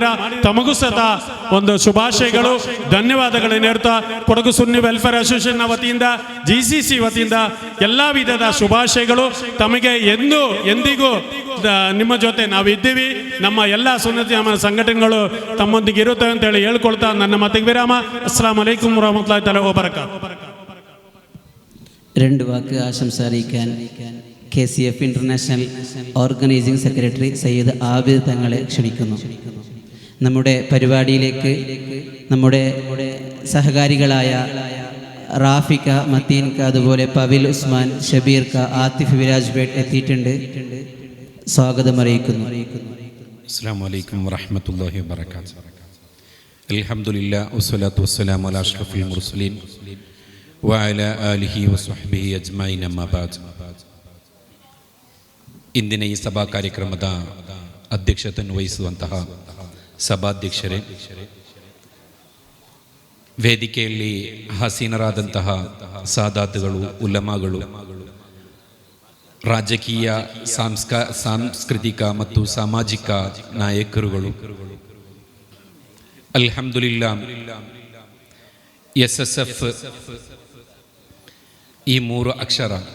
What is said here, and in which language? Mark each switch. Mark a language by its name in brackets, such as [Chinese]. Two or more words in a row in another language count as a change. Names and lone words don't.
[Kannada] ತಮಗೂ ಸಹ ಒಂದು ಶುಭಾಶಯಗಳು, ಧನ್ಯವಾದಗಳನ್ನು ಹೇಳ್ತಾ, ಕೊಡಗು ಸುನ್ನಿ ವೆಲ್ಫೇರ್ ಅಸೋಸಿಯೇಷನ್ ವತಿಯಿಂದ, GCC ವತಿಯಿಂದ ಎಲ್ಲ ವಿಧದ ಶುಭಾಶಯಗಳು. ತಮಗೆ ಎಂದಿಗೂ ನಿಮ್ಮ ಜೊತೆ ನಾವಿದ್ದೀವಿ, ನಮ್ಮ ಎಲ್ಲ ಸುನ್ನತಿ ಸಂಘಟನೆಗಳು ತಮ್ಮೊಂದಿಗೆ ಇರುತ್ತವೆ ಅಂತ ಹೇಳಿ ಹೇಳ್ಕೊಳ್ತಾ ನನ್ನ ಮಾತಿಗೆ ವಿರಾಮ. [Arabic] السلام عليكم ورحمة الله تعالى وبركاته. [Malayalam] 2 വാക്ക് ആശംസ അറിയിക്കാൻ KCF ഇന്റർനാഷണൽ [English] organising secretary [Malayalam] സയ്യിദ് ആബിദ് തങ്ങളെ ക്ഷണിക്കുന്നു. നമ്മുടെ പരിപാടിയിലേക്ക് നമ്മുടെ സഹകാരികളായ റാഫിക, മത്തീൻക, അതുപോലെ പവിൽ ഉസ്മാൻ, ഷബീർക, ആത്തിഫ് വിരാജ് പേട്ട് എത്തിയിട്ടുണ്ട്. സ്വാഗതം അറിയിക്കുന്നു. [Arabic] السلام عليكم ورحمة الله وبركاته. الحمد لله والصلاة والسلام على أشرف المرسلين وعلى آله وصحبه أجمعين. أما بعد. [Kannada] ಇಂದಿನ ಈ ಸಭಾ ಕಾರ್ಯಕ್ರಮದ ಅಧ್ಯಕ್ಷತೆಯನ್ನು ವಹಿಸುವಂತಹ ಸಭಾಧ್ಯಕ್ಷರೇ, ವೇದಿಕೆಯಲ್ಲಿ ಹಸೀನರಾದಂತಹ ಸಾದಾತುಗಳು, ಉಲಮಾಗಳು, ರಾಜಕೀಯ, ಸಾಂಸ್ಕೃತಿಕ ಮತ್ತು ಸಾಮಾಜಿಕ ನಾಯಕರುಗಳು, ಅಲ್ಹಮ್ದುಲಿಲ್ಲಾ SSF ಈ 3 ಅಕ್ಷರ